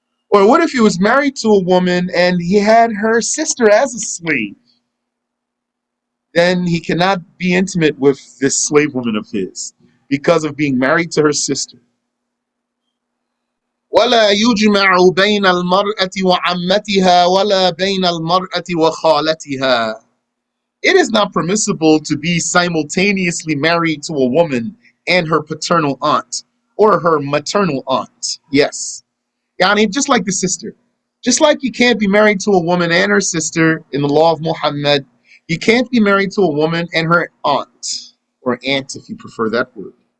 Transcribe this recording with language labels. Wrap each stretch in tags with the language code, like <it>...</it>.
<en>Or what if he was married to a woman and he had her sister as a slave? Then he cannot be intimate with this slave woman of his because of being married to her sister.</en> <ar>ولا يجمع بين المرأة وعمتها ولا بين المرأة وخالتها.</ar> <en>It is not permissible to be simultaneously married to a woman and her paternal aunt or her maternal aunt. Yes. Yani, just like the sister. Just like you can't be married to a woman and her sister in the law of Muhammad, you can't be married to a woman and her aunt, or aunt if you prefer that word.</en>